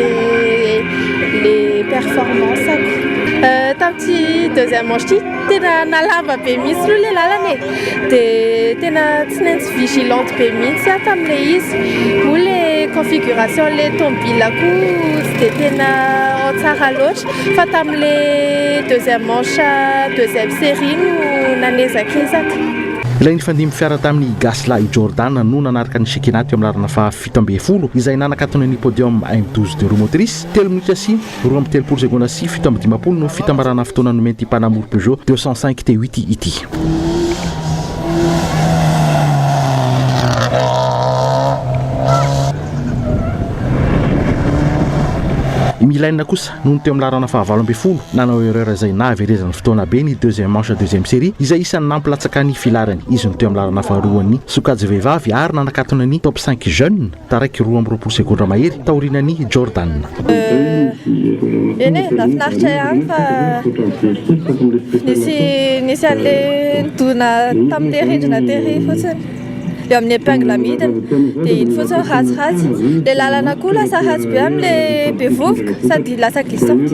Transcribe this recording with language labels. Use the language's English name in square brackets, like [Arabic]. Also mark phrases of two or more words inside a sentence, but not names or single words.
[Malagasy] le performance-ako tamin'ity [French] deuxième manche [Malagasy] ty tena nalava be mihitsy aloha le lalana dia tena tsy maintsy vigilante be mihitsy aho tamin'le izy moa le configuration le tomobile-ako tsy dia tena tsara loatra fa tamin'le [French] deuxième manche deuxième série [Malagasy] no nanezakezaka ilay nifandimy fiara tamin'ny Gasla i Jordan no nanaraka ny Sekina teo amin'ny larana fa-17 izay nanakatona ny podium M12 de motrice 3 minitra sy 2:30 sekondra sy 7:50 no fitambarana fotoana nomety mpanamory Peugeot 205 T8 ity Milaina kosa noho teo amin'ny larana faha-20 nanao erreur izay nahaverezany fotoana be ny [French] deuxième manche deuxième série [Malagasy] izay isany nampilatsaka ny filarany izy no teo amin'ny larana faharoan'ny Sokajy vehivavy ary nanakatona ny top 5 jeune taraiky 2:20 sekondra mahery taorinan'ny Jordan eny nafinaritra ihany fa nisy an'le nidona tamin'le rindrina tery fotsiny eo amin'ny épingle midina dia iny fotsiny ratsiratsy le lalana koa lasa ratsy be amin'le be vovoka sady lasa glissante